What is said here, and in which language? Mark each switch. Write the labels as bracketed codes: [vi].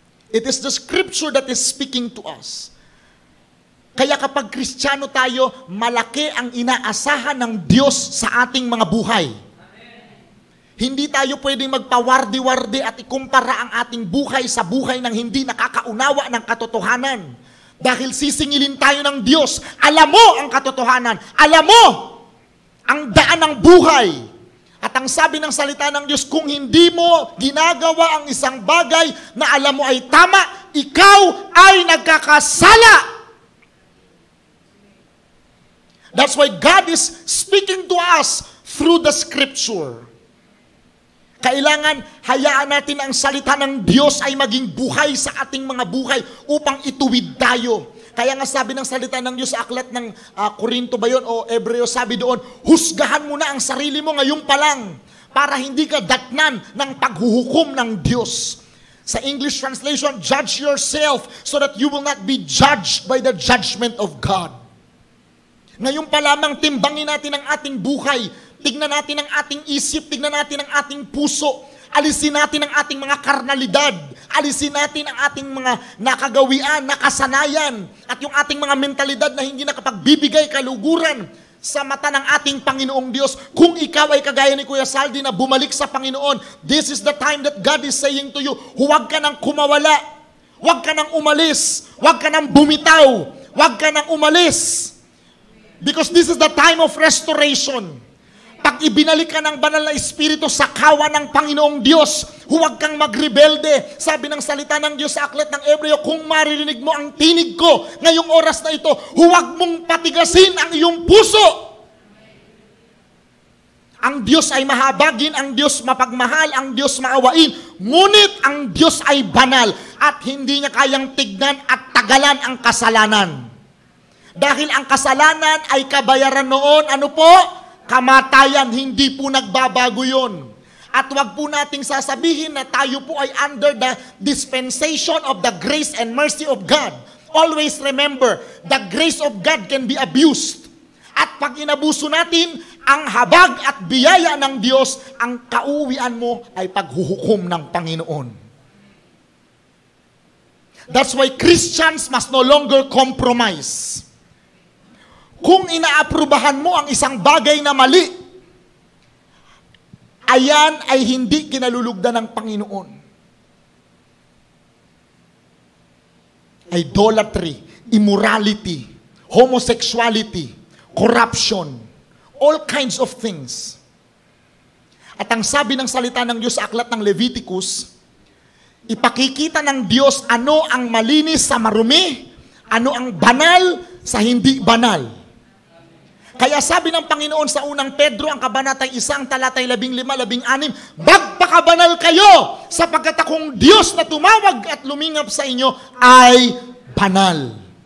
[en] It is the scripture that is speaking to us. [tl] Kaya kapag Kristiyano tayo, malaki ang inaasahan ng Diyos sa ating mga buhay. Hindi tayo pwedeng magpawardi-wardi at ikumpara ang ating buhay sa buhay ng hindi nakakaunawa ng katotohanan. Dahil sisingilin tayo ng Diyos, alam mo ang katotohanan, alam mo ang daan ng buhay. At ang sabi ng salita ng Diyos, kung hindi mo ginagawa ang isang bagay na alam mo ay tama, ikaw ay nagkakasala. [en] That's why God is speaking to us through the Scripture. [tl] Kailangan hayaan natin ang salita ng Diyos ay maging buhay sa ating mga buhay upang ituwid tayo. Kaya nga sabi ng salita ng Diyos sa aklat ng Korinto ba yun o Hebreo, sabi doon, husgahan mo na ang sarili mo ngayon pa lang para hindi ka datnan ng paghuhukom ng Diyos. Sa English translation, [en] judge yourself so that you will not be judged by the judgment of God. [tl] Ngayon pa lamang timbangin natin ang ating buhay. Tignan natin ang ating isip, tignan natin ang ating puso. Alisin natin ang ating mga karnalidad. Alisin natin ang ating mga nakagawian, nakasanayan. At yung ating mga mentalidad na hindi nakapagbibigay kaluguran sa mata ng ating Panginoong Diyos. Kung ikaw ay kagaya ni Kuya Saldi na bumalik sa Panginoon, [en] this is the time that God is saying to you, [tl] huwag ka nang kumawala. Huwag ka nang umalis. Huwag ka nang bumitaw. Huwag ka nang umalis. [en] Because this is the time of restoration. [tl] Pag ibinalik ka ng banal na Espiritu sa kawan ng Panginoong Diyos, huwag kang magrebelde. Sabi ng salita ng Diyos sa aklat ng Hebreo, kung maririnig mo ang tinig ko ngayong oras na ito, huwag mong patigasin ang iyong puso. Ang Diyos ay mahabagin, ang Diyos mapagmahal, ang Diyos maawain. Ngunit ang Diyos ay banal at hindi niya kayang tignan at tagalan ang kasalanan. Dahil ang kasalanan ay kabayaran noon, ano po? Kamatayan, hindi po nagbabago yun. At wag po nating sasabihin na tayo po ay [en] under the dispensation of the grace and mercy of God. Always remember, the grace of God can be abused. [tl] At pag inabuso natin ang habag at biyaya ng Diyos, ang kauwian mo ay paghuhukom ng Panginoon. [en] That's why Christians must no longer compromise. [tl] Kung inaaprubahan mo ang isang bagay na mali, ayan ay hindi kinalulugdan ng Panginoon. [en] Idolatry, immorality, homosexuality, corruption, all kinds of things. [tl] At ang sabi ng salita ng Diyos sa aklat ng Leviticus, ipakikita ng Diyos ano ang malinis sa marumi, ano ang banal sa hindi banal. Kaya sabi ng Panginoon sa unang Pedro, ang kabanatay 1, talatay 15-16, magpakabanal kayo, sapagkat akong Diyos na tumawag at lumingap sa inyo ay banal.